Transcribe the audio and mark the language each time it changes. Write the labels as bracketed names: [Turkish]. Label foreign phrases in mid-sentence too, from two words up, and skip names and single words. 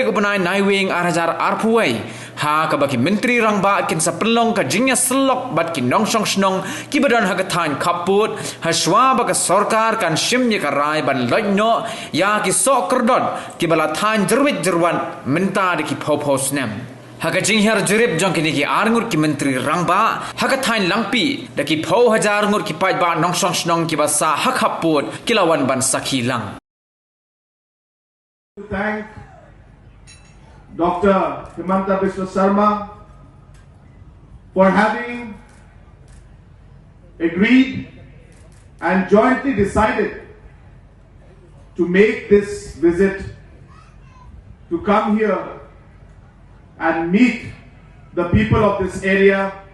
[Khasi] upanai naiwing arajar arpuwei ha ka baki Menteri Rangba kin sa pelong ka jingya selok bat ki nongsong snong ki badan haga thain khaput ha shwa ba ka sarkar kan shim ye ka rai ban lojno ya ki sok kerdot ki bala thain jerwit jerwan menta de ki pho snem haga jing Hiar Jurip jong kini ki arngur ki Menteri Rangba haga thain Langpih da ki pho hajar ngur ki pai ba nongsong snong ki ba sa ha khaput ki lawan ban sakhi lang. [English] Thank Dr. Himanta Sarma for having agreed and jointly decided to make this visit to come here and meet the people of this area,